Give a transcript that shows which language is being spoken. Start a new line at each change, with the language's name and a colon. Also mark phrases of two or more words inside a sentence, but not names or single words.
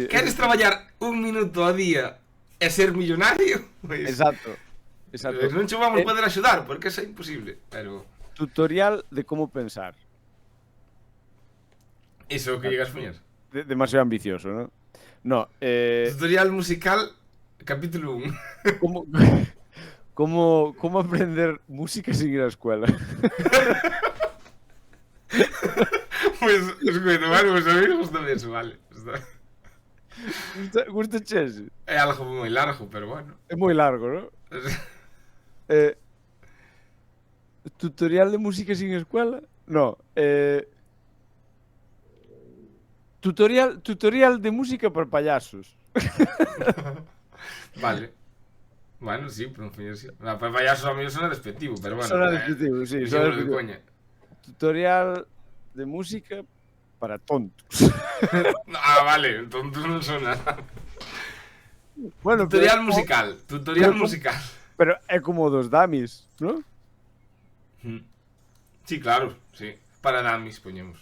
Galician: Queres traballar un minuto ao día e ser millonario? Pois... Exacto. Non che vamos poder axudar, porque é imposible, pero... Tutorial de como pensar. Iso é o que llegas a poñer?
Spanish: Demasiado ambicioso, ¿no? No, Tutorial musical, capítulo 1. ¿Cómo aprender música sin ir a escuela? Pues, escuito, vale, pues a mí me gusta eso, vale. ¿Gusta ese?
Galician: É algo moi largo, pero bueno.
Spanish: Es muy largo, ¿no? ¿Tutorial de música sin escuela? No, tutorial de música para payasos. Vale. Bueno, sí, pero sí. Para payasos a mí suena despectivo, pero bueno. Suena despectivo, sí. Suena de coña. Tutorial de música para tontos.
Galician: Vale, tontos non son nada.
Spanish: Bueno, Tutorial pero- musical. Tutorial pero- musical.
Galician: Pero é como dos damis, ¿no?
Spanish: Sí, claro, sí.
Galician: Para damis, poñemos.